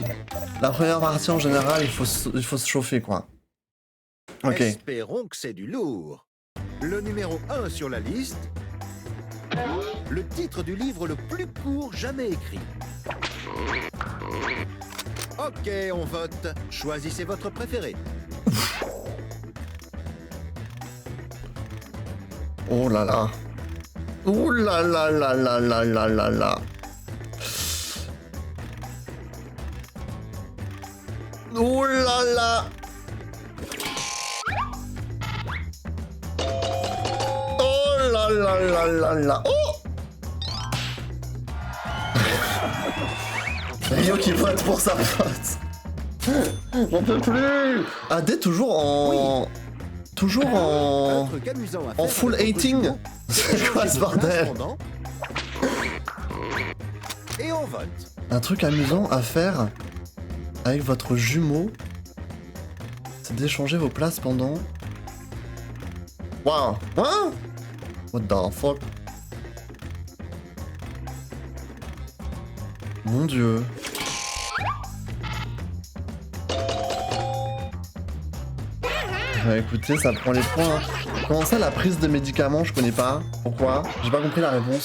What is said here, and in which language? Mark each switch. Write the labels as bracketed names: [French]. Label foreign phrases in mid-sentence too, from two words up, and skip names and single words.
[French] La première partie, en général, il faut se chauffer, quoi. Ok. Espérons que c'est du lourd. Le numéro 1 sur la liste. Le titre du livre le plus court jamais écrit. Ok, on vote. Choisissez votre préféré. Oh là là. Oh là là là là là là là là. Oh là là. Oh là là là là là. Oh. Rio qui vote pour sa pote. J'en peux plus. AD toujours en... Toujours Un en... truc amusant à En faire full avec votre 18. jumeau. C'est quoi ce Échangez vos bordel? places pendant. Et on vote. Un truc amusant à faire avec votre jumeau, c'est d'échanger vos places pendant... Wow. Hein? [English] What the fuck? [French] Mon dieu. Bah écoutez, ça prend les points. Hein. Comment ça, la prise de médicaments, je connais pas. Pourquoi? J'ai pas compris la réponse.